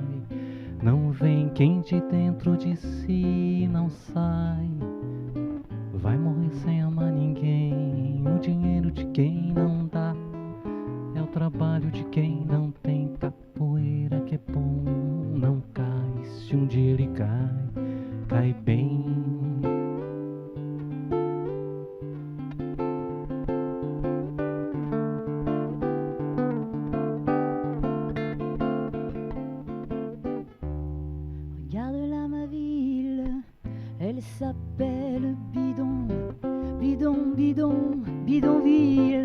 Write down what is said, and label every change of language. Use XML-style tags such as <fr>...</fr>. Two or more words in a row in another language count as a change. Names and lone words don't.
<pt>Não vem quem de dentro de si não sai. Vai morrer sem amar ninguém. O dinheiro de quem não dá é o trabalho de quem não tem. Capoeira que é bom, não cai. Se um dia ele cai, cai bem.</pt> <fr>Regarde là ma ville, elle s'appelle Bidon, Bidon, Bidon, Bidonville.</fr>